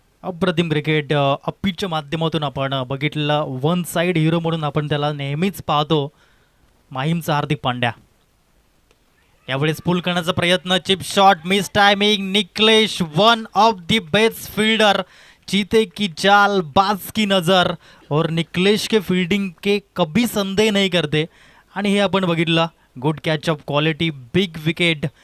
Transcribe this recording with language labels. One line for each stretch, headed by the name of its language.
Marathi: अप्रतिम क्रिकेट अप्पीच्या माध्यमातून आपण बघितलं. वन साइड हिरो म्हणून आपण त्याला नेहमीच पाहतो माहीमचा हार्दिक पांड्या. यावेळेस पुल करण्याचा प्रयत्न, chip shot, miss timing.
Hindi: Niklesh
English: one of the best fielder,
Hindi: चीते की चाल, बाज की नजर और निकलेश के फील्डिंग के कभी संदेह नहीं करते.
Marathi: आणि हे आपण बघितलं
English: Good catch of quality, big wicket.